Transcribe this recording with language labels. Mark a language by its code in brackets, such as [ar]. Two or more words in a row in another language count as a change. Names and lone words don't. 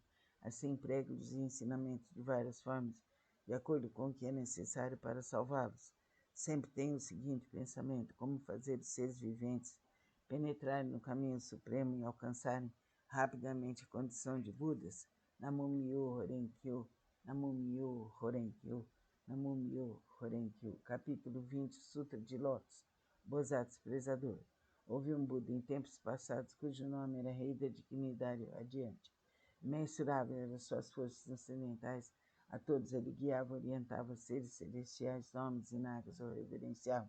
[pt] Assim prego-lhes ensinamentos de várias formas, de acordo com o que é necessário para salvá-los. Sempre tenho o seguinte pensamento: como fazer os seres viventes penetrarem no caminho supremo e alcançarem rapidamente a condição de Budas. [ja] 南無妙法蓮華経、南無妙法蓮華経、南無妙法蓮華経. [pt] Capítulo 20, Sutra de Lótus, Bosatsu Prezador. Houve um Buda em tempos passados cujo nome era Rei da Dignidade Radiante. Imensurável eram suas forças transcendentais, a todos ele guiava, orientava seres celestiais, homens e nagas o reverenciavam.